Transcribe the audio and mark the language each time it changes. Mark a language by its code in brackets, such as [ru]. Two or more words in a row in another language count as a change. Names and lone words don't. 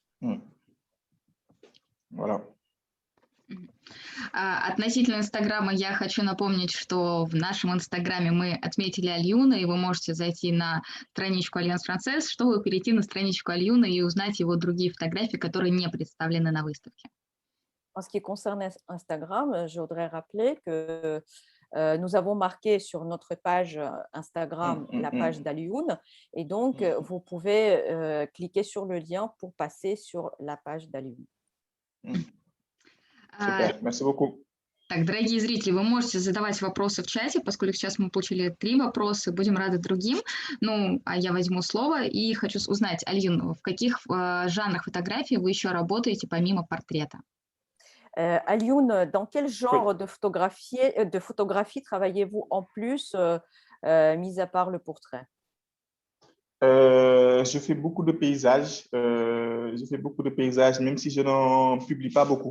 [fr] Voilà. [ru] Относительно Инстаграма я хочу напомнить, что в нашем Инстаграме мы отметили Альюна, и вы можете зайти на страничку Alliance Française, чтобы перейти на страничку Альюна и узнать его другие фотографии, которые не представлены на выставке. [fr] En ce qui concerne Instagram, je voudrais rappeler que nous avons marqué sur notre page Instagram la page d'Alioune, et donc vous pouvez cliquer sur le lien pour passer sur la page d'Alioune. Super, merci beaucoup. [ru] Так, дорогие зрители, вы можете задавать вопросы в чате, поскольку сейчас мы получили 3 вопроса, будем рады другим. А я возьму слово и хочу узнать, Альюн, в каких жанрах фотографии вы еще работаете помимо портрета? [fr] Alioune, dans quel genre de photographie travaillez-vous en plus, mis à part le portrait? Je fais beaucoup de paysages. Même si je n'en publie pas beaucoup.